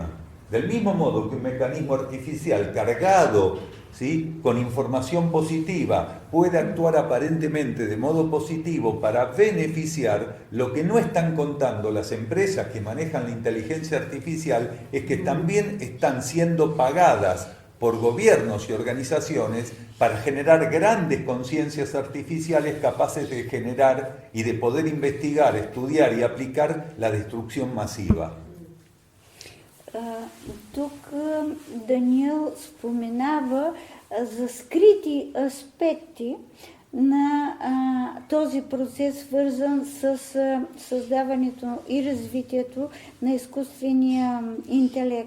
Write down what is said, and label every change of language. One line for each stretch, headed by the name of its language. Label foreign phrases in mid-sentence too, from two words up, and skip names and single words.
Spanish: Del mismo modo que un mecanismo artificial cargado, ¿sí?, con información positiva puede actuar aparentemente de modo positivo para beneficiar, lo que no están contando las empresas que manejan la inteligencia artificial es que también están siendo pagadas por gobiernos y organizaciones para generar grandes conciencias artificiales capaces de generar y de poder investigar, estudiar y aplicar la destrucción masiva.
Bulgarian: Тук Даниел споменава за скрити аспекти на този процес, свързан с създаването и развитието на изкуствения интелект.